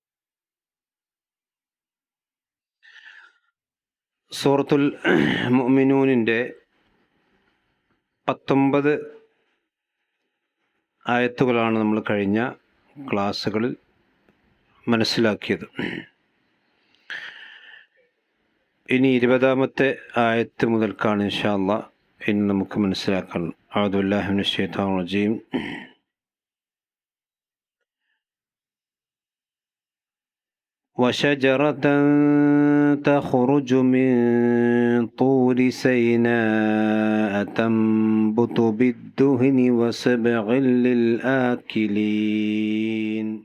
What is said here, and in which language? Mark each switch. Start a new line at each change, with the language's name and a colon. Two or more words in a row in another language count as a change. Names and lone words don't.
Malayalam: സൂറത്തുൽ മുഅ്മിനൂനിൻ്റെ 19 ആയത്തുകളാണ് നമ്മൾ കഴിഞ്ഞ ക്ലാസ്സുകളിൽ മനസ്സിലാക്കിയത്. ഇനി 20-ാമത്തെ ആയത്ത് മുതൽക്കാണ്
Arabic: إن شاء الله
Malayalam: ഇനി നമുക്ക് മനസ്സിലാക്കാൻ.
Arabic: أعوذ بالله من الشيطان الرجيم. وشجرة تخرج من طور سيناء تنبت بالدهن وصبغ للآكلين